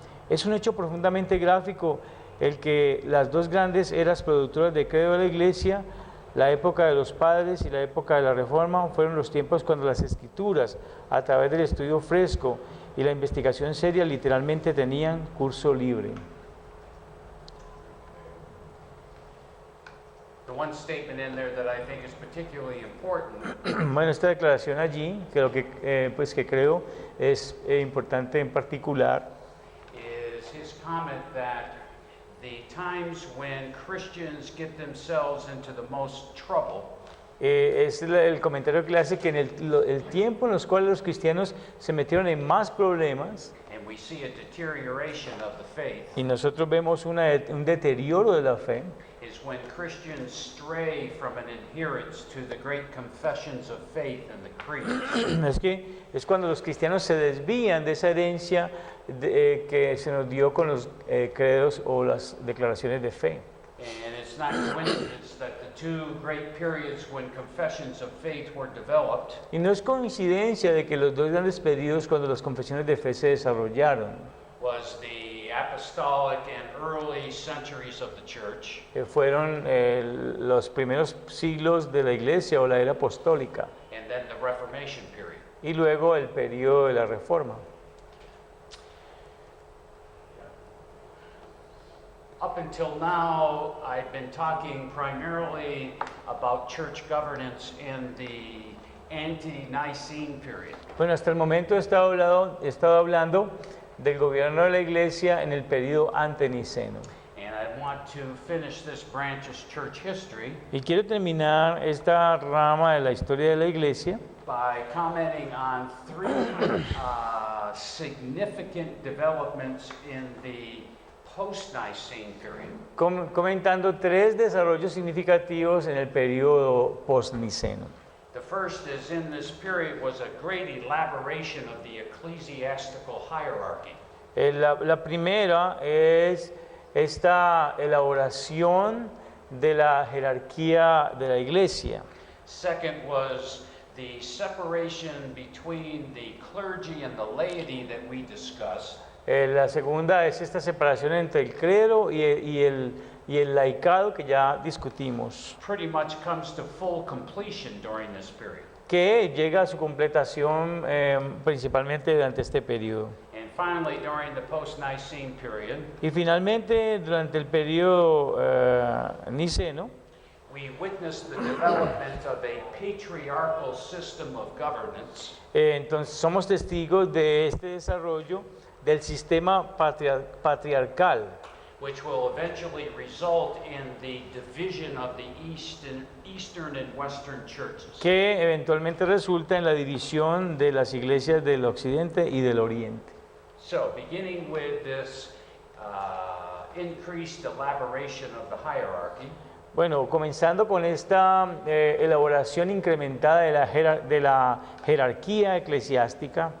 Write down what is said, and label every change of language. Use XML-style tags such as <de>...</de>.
<es>Es un hecho profundamente gráfico el que las dos grandes eras productoras de credo de la iglesia, la época de los padres y la época de la reforma, fueron los tiempos cuando las escrituras, a través del estudio fresco y la investigación seria, literalmente tenían curso libre.</es> <en>The one statement in there that I think is particularly important</en> <es>Bueno, esta declaración allí, que lo que creo es importante en particular,</es> <en>is his comment that the times when Christians get themselves into the most trouble</en> <es>es el comentario que le hace que en el tiempo en los cuales los cristianos se metieron en más problemas</es> <en>and we see a deterioration of the faith</en> <es>y nosotros vemos un deterioro de la fe,</es> <en>is when Christians stray from an adherence to the great confessions of faith and the creeds.</en> <es>es cuando los cristianos se desvían de esa herencia que se nos dio con los credos o las declaraciones de fe.</es> <en>And it's not coincidence that the two great periods when confessions of faith were developed</en> <es>Y no es coincidencia de que los dos grandes periodos cuando las confesiones de fe se desarrollaron</es> <en>was the apostolic and early centuries of the church,</en> <es>fueron los primeros siglos de la iglesia o la era apostólica</es> <en>and then the Reformation period.</en> <es>y luego el periodo de la Reforma.</es> <en>Up until now, I've been talking primarily about church governance in the ante-Nicene period.</en> <es>Bueno, hasta el momento he estado hablando del gobierno de la iglesia en el periodo anteniceno.</es> <en>And I want to finish this branch of church history</en> <es>Y quiero terminar esta rama de la historia de la iglesia</es> <en>by commenting on three significant developments in the post-Nicene period.</en> <es>comentando tres desarrollos significativos en el periodo post-niceno.</es> <en>The first is in this period was a great elaboration of the ecclesiastical hierarchy.</en> <es>La primera es esta elaboración de la jerarquía de la iglesia.</es> <en>Second was the separation between the clergy and the laity that we discussed.</en> <es>La segunda es esta separación entre el clero y el laicado que ya discutimos,</es> <en>Pretty much comes to full completion during this period.</en> <es>que llega a su completación principalmente durante este periodo.</es> <en>And finally, during the post-Nicene period,</en> <es>Y finalmente, durante el periodo niceno,</es> <en>we witnessed the development of a patriarchal system of governance</en> <es>entonces somos testigos de este desarrollo del sistema patriarcal,</es> <en>which will eventually result in the division of the Eastern and Western churches.</en> <es>que eventualmente resulta en la división de las iglesias del occidente y del oriente.</es> <en>So, beginning with this increased elaboration of the hierarchy,</en> <es>Bueno, comenzando con esta elaboración incrementada de la jerarquía eclesiástica,</es>